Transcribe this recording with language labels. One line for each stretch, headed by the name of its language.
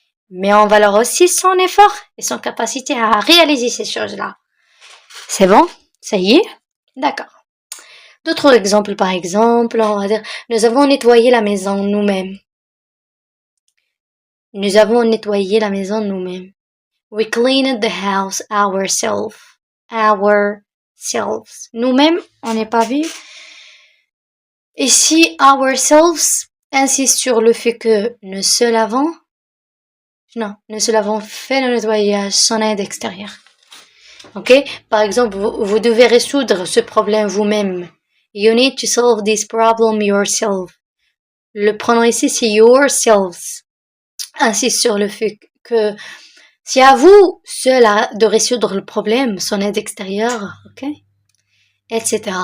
French: Mais on valore aussi son effort et son capacité à réaliser ces choses-là. C'est bon? Ça y est? D'accord. D'autres exemples, par exemple, on va dire, nous avons nettoyé la maison nous-mêmes. Nous avons nettoyé la maison nous-mêmes.
English: We cleaned the house ourselves. Ourselves.
French: Nous-mêmes, on n'est pas vu. Ici, ourselves insiste sur le fait que nous seul avons fait le nettoyage sans aide extérieure. Ok? Par exemple, vous devez résoudre ce problème vous-même.
English: You need to solve this problem yourself.
French: Le pronom ici, c'est yourselves. Insiste sur le fait que c'est à vous seul de résoudre le problème sans aide extérieure. Ok? Etc.